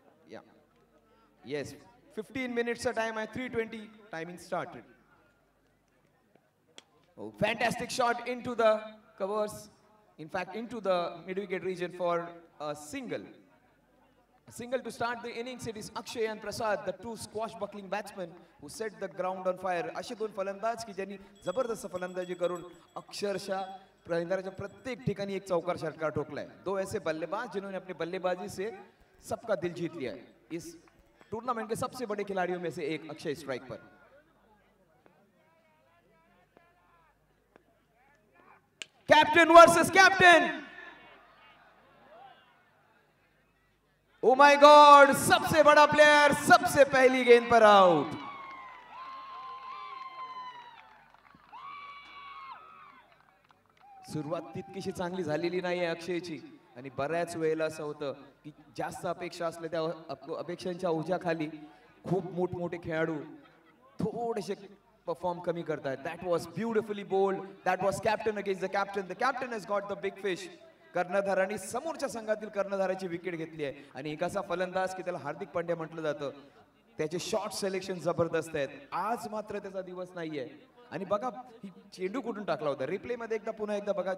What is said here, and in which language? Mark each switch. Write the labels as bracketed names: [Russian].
[Marathi] या yes, 15 मिनिट्सचा time आहे. [English] 3:20 timing started. Oh, fantastic shot into the covers. In fact, into the mid-wicket region for a single. A single to start the innings. It is Akshay and Prasad, the two squash-buckling batsmen who set the ground on fire. [Marathi] असे दोन फलंदाज की ज्यांनी जबरदस्त फलंदाजी करून अक्षरशः मैदानाच्या प्रत्येक ठिकाणी एक चौकार षटकार ठोकलाय. [Hindi] दो ऐसे बल्लेबाज जिन्होंने अपनी बल्लेबाजी से सबका दिल जीत लिया है. इस टूर्नामेंट के सबसे बड़े खिलाड़ियों में से एक अक्षय स्ट्राइक पर. [English] Captain versus captain. Oh my god, [Hindi] सबसे बड़ा प्लेयर सबसे पहली गेंद पर आउट. [Marathi] सुरुवात तितकीशी चांगली झालेली नाहीये अक्षयची आणि बऱ्याच वेळेला असं होतं की जास्त अपेक्षा असल्या त्या अपेक्षांच्या ओझ्याखाली खूप मोठमोठे खेळाडू थोडेसे perform कमी करतायत. [English] That was beautifully bowled. That was captain against the captain. The captain has got the big fish. [Marathi] कर्णधारांनी समोरच्या संघातील कर्णधाराची विकेट घेतली आहे आणि एक असा फलंदाज की त्याला हार्दिक पांड्या म्हटलं जातं. त्याचे शॉट सिलेक्शन जबरदस्त आहेत. आज मात्र त्याचा दिवस नाहीये. आणि बघा ही चेंडू कुठून टाकला होता. रिप्ले मध्ये एकदा पुन्हा एकदा बघा.